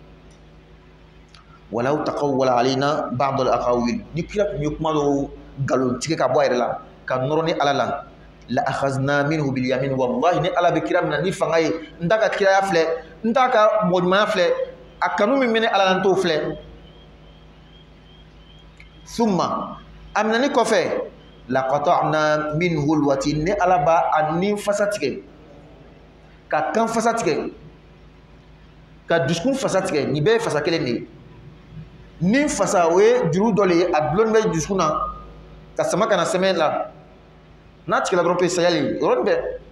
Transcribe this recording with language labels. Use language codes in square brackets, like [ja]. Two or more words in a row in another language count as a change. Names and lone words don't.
[ar] ولو تقول علينا بعض الأقاويل [bm] ni kira tun ye kuma dɔw galon tigɛ ka bɔ a yɛrɛ la ka nɔrɔ ni ala la [ar] أخذنا منه باليمين [bm] wallahi ni ala bɛ kira minɛ ni fanga ye n t'a ka kiraya filɛ n t'a ka mɔɲumanya filɛ a kanu min bɛ ne ala la n t'o filɛ summa a minɛni kɔfɛ [ar] لقطعنا منه الوتين [bm] ni ala b'a a nin fasa tigɛ ka kan fasa tigɛ ka dusukun fasa tigɛ nin bɛɛ ye fasa kelen de ye nin fasa o ye juru dɔ le ye a dulon bɛ dusukun na ka sama ka na sɛmɛ la n'a tigɛla dɔrɔn pe sayali yɔrɔnin bɛɛ